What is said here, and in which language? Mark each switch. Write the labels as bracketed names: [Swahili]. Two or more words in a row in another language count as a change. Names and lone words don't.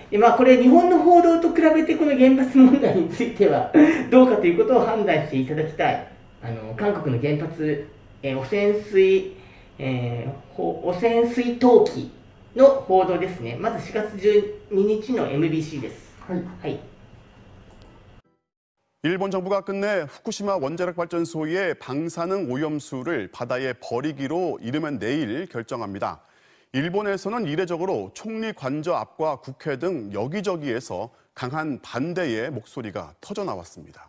[Japanese] で、これ日本の報道と比べてこの原発問題についてはどうかということを判断していただきたい。韓国の原発、汚染水投棄の報道ですね。まず4月12日の MBC です。はい。はい。 [Korean] 일본 정부가 끝내 후쿠시마 원자력 발전소의 방사능 오염수를 바다에 버리기로 이르면 내일 결정합니다. 일본에서는 이례적으로 총리 관저 앞과 국회 등 여기저기에서 강한 반대의 목소리가 터져 나왔습니다.